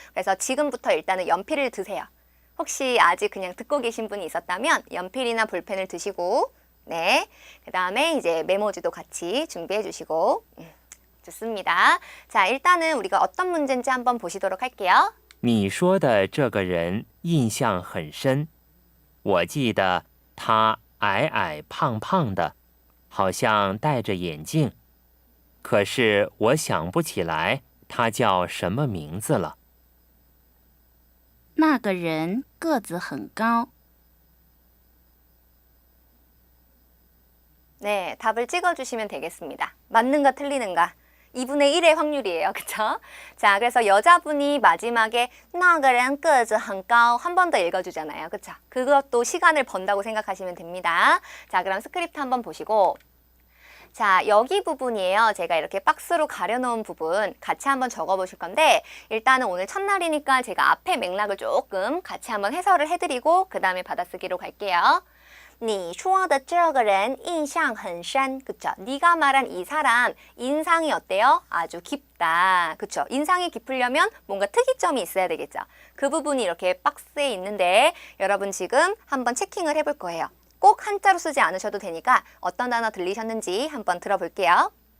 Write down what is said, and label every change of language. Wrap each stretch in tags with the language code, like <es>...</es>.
<ko>그래서 지금부터 일단은 연필을 드세요. 혹시 아직 그냥 듣고 계신 분이 있었다면 연필이나 볼펜을 드시고 네, 그 다음에 이제 메모지도 같이 준비해 주시고 좋습니다. 자, 일단은 우리가 어떤 문제인지 한번 보시도록 할게요.</ko> <zh>你说的这个人印象很深，我记得他矮矮胖胖的，好像戴着眼镜，可是我想不起来他叫什么名字了。那个人个子很高。</zh> <ko>네, 답을 찍어주시면 되겠습니다. 맞는가 틀리는가 2분의 1의 확률이에요. 그쵸? 자, 그래서 여자분이 마지막에</ko> <zh>那个人个子很高</zh> <ko>한 번 더 읽어주잖아요. 그쵸? 그것도 시간을 번다고 생각하시면 됩니다. 자, 그럼 스크립트 한번 보시고 자, 여기 부분이에요. 제가 이렇게 박스로 가려놓은 부분 같이 한번 적어보실 건데 일단은 오늘 첫날이니까 제가 앞에 맥락을 조금 같이 한번 해설을 해드리고 그 다음에 받아쓰기로 갈게요.</ko> <zh>你说的这个人印象很深.</zh> <ko>그쵸? 네가 말한 이 사람 인상이 어때요? 아주 깊다. 그쵸? 인상이 깊으려면 뭔가 특이점이 있어야 되겠죠? 그 부분이 이렇게 박스에 있는데 여러분 지금 한번 체킹을 해볼 거예요. 꼭 한자로 쓰지 않으셔도 되니까 어떤 단어 들리셨는지 한번 들어볼게요.</ko>